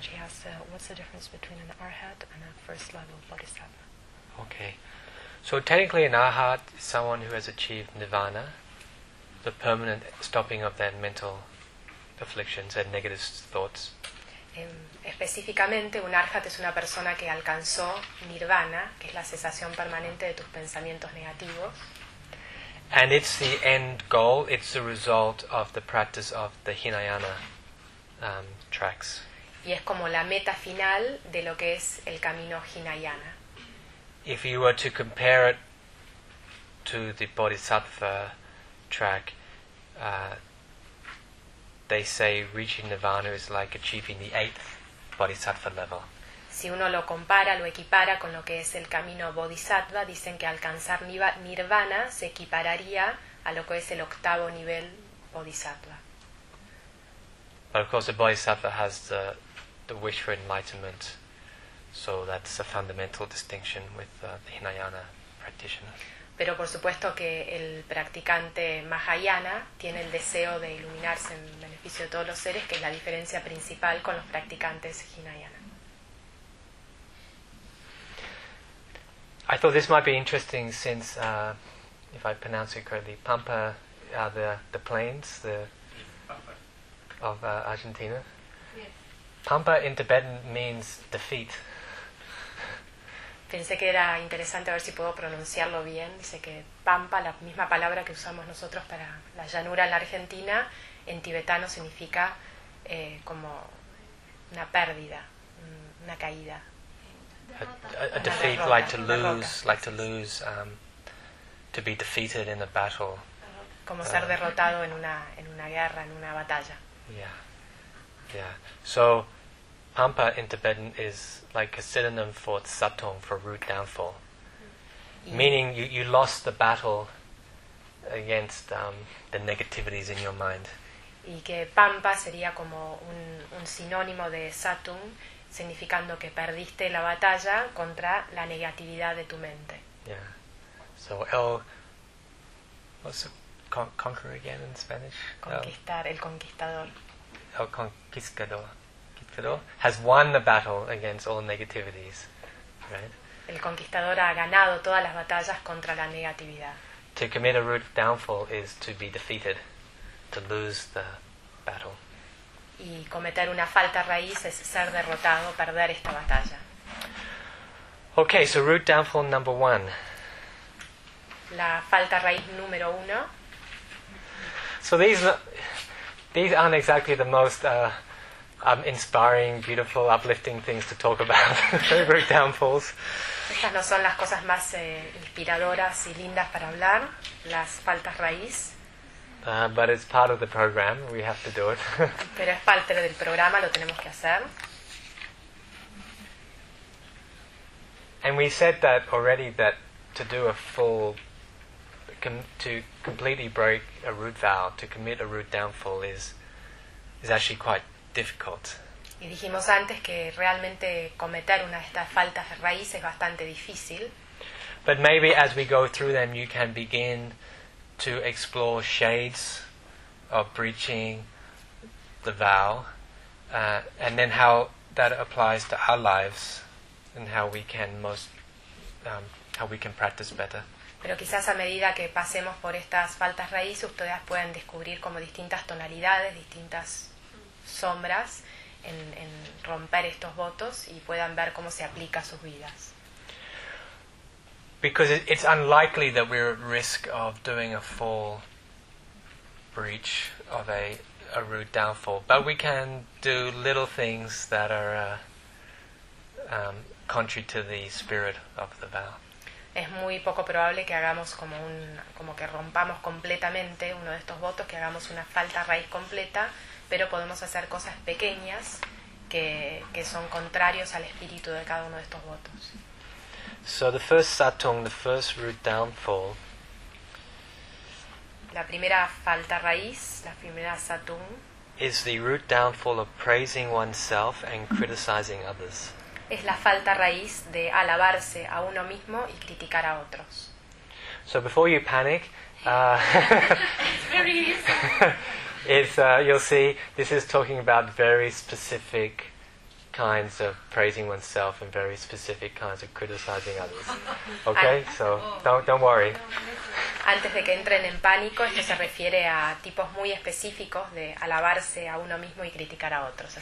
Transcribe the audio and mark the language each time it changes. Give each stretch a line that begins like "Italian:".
English: She asked, what's the difference between an arhat and a first level bodhisattva? Okay. So technically an arhat is someone who has achieved nirvana, the permanent stopping of their mental afflictions and negative thoughts.
Spanish: Específicamente, un arhat es una persona que alcanzó nirvana, que es la cesación permanente de tus pensamientos negativos.
English: And it's the end goal, it's the result of the practice of the Hinayana tracks.
Spanish: Y es como la meta final de lo que es el camino Hinayana.
English: If you were to compare it to the Bodhisattva track, they say reaching nirvana is like achieving the eighth bodhisattva level.
Spanish: Si uno lo compara, lo equipara con lo que es el camino bodhisattva, dicen que alcanzar nirvana se equipararía a lo que es el octavo nivel bodhisattva.
English: But of course the bodhisattva has the wish for enlightenment, so that's a fundamental distinction with the Hinayana practitioners.
Spanish: Pero por supuesto que el practicante Mahayana tiene el deseo de iluminarse en beneficio de todos los seres, que es la diferencia principal con los practicantes Hinayana.
English: I thought this might be interesting since, if I pronounce it correctly, Pampa are the plains of Argentina. Yes. Pampa in Tibetan means defeat.
Spanish: Pensé que era interesante, a ver si puedo pronunciarlo bien. Dice que Pampa, la misma palabra que usamos nosotros para la llanura en la Argentina, en tibetano significa como una pérdida, una caída.
English: A defeat,
Spanish: derrota,
English: like to lose, like to lose, to be defeated in a battle.
Spanish: como ser derrotado en una guerra, en una batalla.
English: Yeah, yeah. So, Pampa in Tibetan is like a synonym for Tsatong, for root downfall. Meaning you lost the battle against the negativities in your mind.
Spanish: Y que Pampa sería como un sinónimo de Tsatong, significando que perdiste la batalla contra la negatividad de tu mente.
English: Yeah. So el, what's the conquer again in Spanish?
Spanish: Conquistar, el conquistador. El conquistador.
English: Has won the battle against all negativities, right?
Spanish: El conquistador ha ganado todas las batallas contra la negatividad.
English: To commit a root downfall is to be defeated, to lose the battle.
Spanish: Y cometer una falta raíz es ser derrotado, perder esta batalla.
English: Okay, so root downfall number one.
Spanish: La falta raíz número uno.
English: So these aren't exactly the most inspiring, beautiful, uplifting things to talk about. Root downfalls.
Spanish: Estas no son las cosas más inspiradoras y lindas para hablar, las faltas raíz.
English: But it's part of the program. We have to do it.
Spanish: Pero es parte del programa, lo tenemos que hacer.
English: And we said that already, that to do a full, to completely break a root vow, to commit a root downfall is actually quite difficult.
Spanish: Y dijimos antes que realmente cometer una de estas faltas de raíz es bastante difícil.
English: But maybe as we go through them, you can begin to explore shades of breaching the vow, and then how that applies to our lives, and how we can most, how we can practice better.
Spanish: Pero quizás a medida que pasemos por estas faltas raíces, ustedes pueden descubrir como distintas tonalidades, distintas sombras en romper estos votos y puedan ver cómo se aplica a sus vidas.
English: Because it's unlikely that we're at risk of doing a full breach of a root downfall, but we can do little things that are contrary to the spirit of the vow.
Spanish: Es muy poco probable que hagamos como que rompamos completamente uno de estos votos, que hagamos una falta raíz completa, pero podemos hacer cosas pequeñas que son contrarios al espíritu de cada uno de estos votos.
English: So the first satong, the first root downfall.
Spanish: La primera falta raíz, la primera satong,
English: is the root downfall of praising oneself and criticizing others.
Spanish: Es la falta raíz de alabarse a uno mismo y criticar a otros.
English: So before you panic, you'll see this is talking about very specific kinds of praising oneself and very specific kinds of criticizing others. Okay, so don't worry.
Spanish: Antes de que entren en pánico, esto se refiere a tipos muy específicos de alabarse a uno mismo y criticar a otros.